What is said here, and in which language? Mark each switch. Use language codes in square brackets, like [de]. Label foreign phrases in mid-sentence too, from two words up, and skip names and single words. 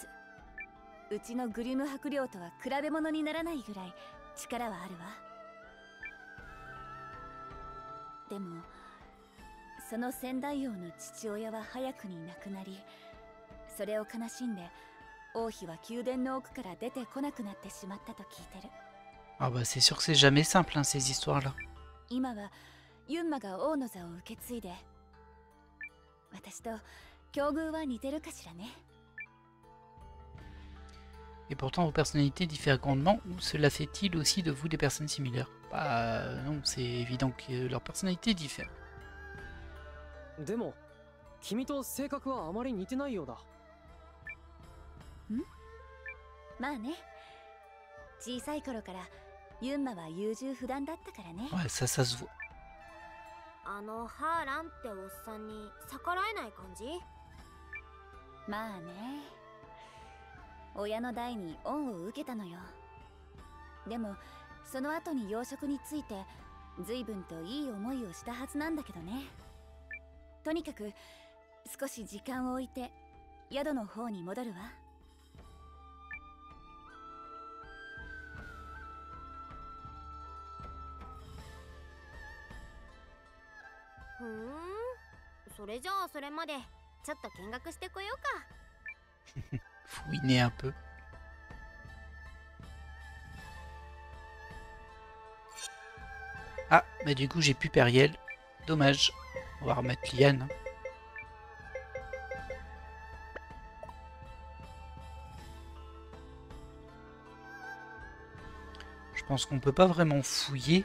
[ja] うちのグリム伯領とは比べ物にならないぐらい力はあるわ。でもその仙台王の父親は早くに亡くなり、それを悲しんで王妃は宮殿の奥から出てこなくなってしまったと聞いてる。 [fr] Ah bah c'est sûr que c'est jamais simple hein, ces histoires-là. [ja] 今はユンマが王の座を受け継いで、私と境遇は似てるかしらね。 [fr] Et pourtant vos personnalités diffèrent grandement, ou cela fait-il aussi de vous des personnes similaires? Bah non, c'est évident que leurs personnalités diffèrent. [ja] でも君と性格はあまり似てないようだ。まあね、小さい頃からユンマは優柔不断だったからね。 [fr] Ouais, ça se voit. [ja] あのハーランっておっさんに逆らえない感じ？まあね、親の代に恩を受けたのよ。でもその後に養殖について随分といい思いをしたはずなんだけどね。とにかく少し時間を置いて宿の方に戻るわ。それじゃあそれまでちょっと見学してこようか。 [fr] Fouiner un peu. Ah, bah du coup j'ai plus Periel. Dommage. On va remettre Liane. Je pense qu'on peut pas vraiment fouiller.